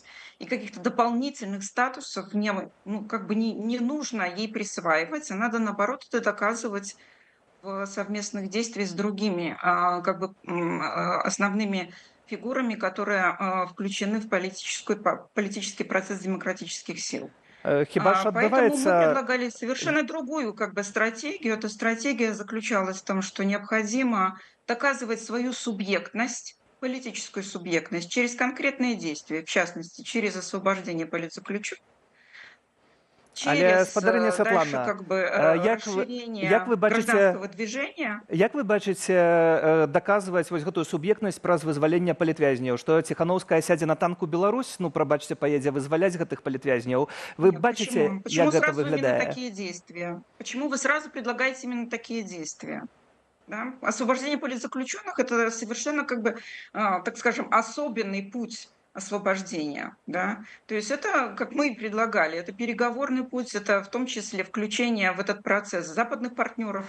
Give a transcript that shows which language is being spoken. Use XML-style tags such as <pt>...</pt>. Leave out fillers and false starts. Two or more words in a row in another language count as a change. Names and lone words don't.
<ru>И каких-то дополнительных статусов не нужно ей присваивать, а надо, наоборот, это доказывать в совместных действиях с другими основными фигурами, которые включены в политический процесс демократических сил.</ru> <be>Хіба ж</be> <ru>Поэтому мы</ru> <be>адбываецца</be> <ru>предлагали совершенно другую как бы стратегию. Эта стратегия заключалась в том, что необходимо доказывать свою субъектность, политическую субъектность через конкретные действия, в частности, через освобождение политзаключенных,</ru> <be>Але</be> <ru>через</ru> <be>спадарыня</be> <ru>дальше</ru> <be>Святлана,</be> <ru>как бы</ru> <be>як</be> <ru>расширение</ru> <be>вы бачыце</be> <ru>гражданского движения.</ru> <be>як вы бачыце даказваць вось гэтую суб'ектнасць праз вызвалення палітвязняў, што Ціханаўская сядзе на танку Беларусь, ну прабачце, паедзе вызваляць гэтых палітвязняў. Вы бачыце,</be> <ru>Почему</ru> <be>як гэта</be> <ru>сразу именно</ru> <be>выглядае?</be> <ru>такие действия? Почему вы сразу предлагаете именно такие действия? Да? Освобождение политзаключенных – это совершенно, как бы, так скажем, особенный путь освобождения. Да? То есть это, как мы и предлагали, это переговорный путь, это в том числе включение в этот процесс западных партнеров.</ru>